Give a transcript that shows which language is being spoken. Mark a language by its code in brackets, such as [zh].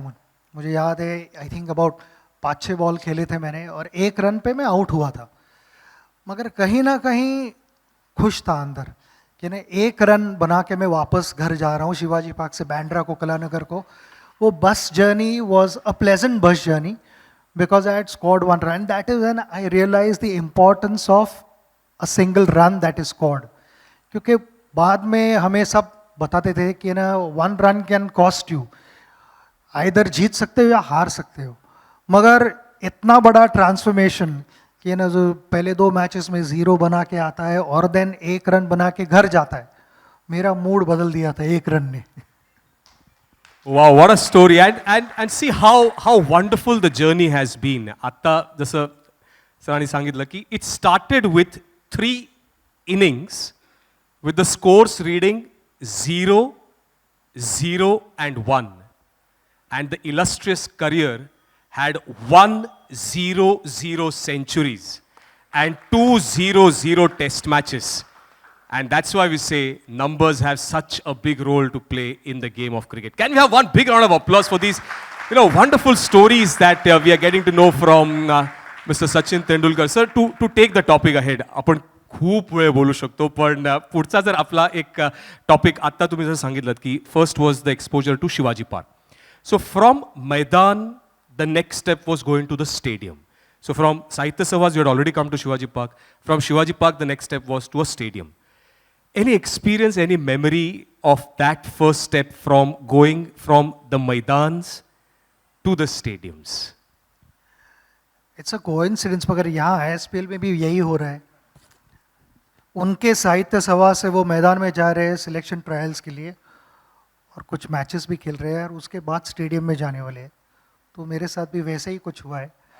[hi] मुझे याद है, [en] I think about [hi] 5-6 बॉल खेले थे मैंने, और 1 रन पे मैं आउट हुआ था। मगर कहीं ना कहीं खुश था अंदर कि नहीं, 1 रन बना के मैं वापस घर जा रहा हूँ, शिवाजी पार्क से बैंड्रा को, कलानगर को। वो bus [en] Journey was a pleasant bus journey, because I had scored 1 run. That is when I realized the importance of a single run that is scored. [hi] क्योंकि बाद में हमें सब बताते थे कि ना [en] 1 run can cost you. [hi] Either जीत सकते हो या हार सकते हो। मगर इतना बड़ा ट्रांसफॉर्मेशन कि ना, जो पहले 2 मैचेस में 0 बना के आता है और देन 1 रन बना के घर जाता है, मेरा मूड बदल दिया था 1 रन ने। [en] Wow, what a story. And see how wonderful the journey has been. [mr] Atta जसं सरांनी सांगितलं की [en] it started with 3 innings with the scores reading 0, 0 and 1. And the illustrious career had 100 centuries and 200 test matches. And that's why we say numbers have such a big role to play in the game of cricket. Can we have one big round of applause for these, wonderful stories that we are getting to know from Mr. Sachin Tendulkar. Sir, to take the topic ahead, [mr] आपण खूप वेळ बोलू शकतो, पण पुढचा जर आपला एक टॉपिक आत्ता तुम्ही जर सांगितलं की [en] First was the exposure to Shivaji Park. [hi] So from मैदान [en] the next step was going to the stadium. So from Sahitya Sabhas, you had already come to Shivaji Park. From Shivaji Park, the next step was to a stadium. Any experience, any memory of that first step from going from the Maidans to the stadiums? It's a coincidence, [hi] मगर यहाँ ISPL में भी यही हो रहा है। उनके साहित्य सभा से वो मैदान में जा रहे हैं सिलेक्शन ट्रायल्स के लिए, और कुछ मैचेस भी खेल रहे हैं, और उसके बाद स्टेडियम में जाने वाले हैं। तो मेरे साथ भी वैसे ही कुछ हुआ है।